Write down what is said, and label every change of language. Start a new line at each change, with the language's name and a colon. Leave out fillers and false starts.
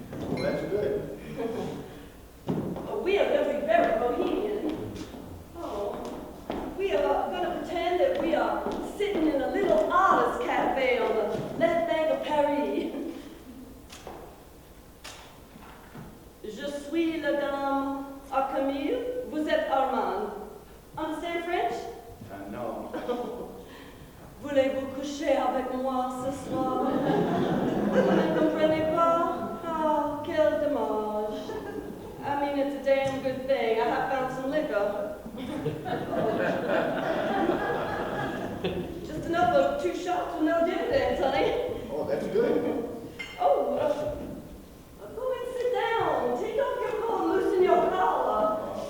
English: Well, that's good. We are going to be very bohemian. Oh, we are going to pretend that we are sitting in a little artist cafe on the left bank of Paris.
French: Je suis la dame à Camille. Vous êtes Armand.
English: Understand French? No.
French: Voulez-vous coucher avec moi ce soir? Vous ne comprenez pas? Ah, quel dommage.
English: I mean, it's a damn good thing. I have found some liquor. Just enough of 2 shots with no dividends, honey. Oh, that's good. Oh, go and sit down. Take off your coat and loosen your collar.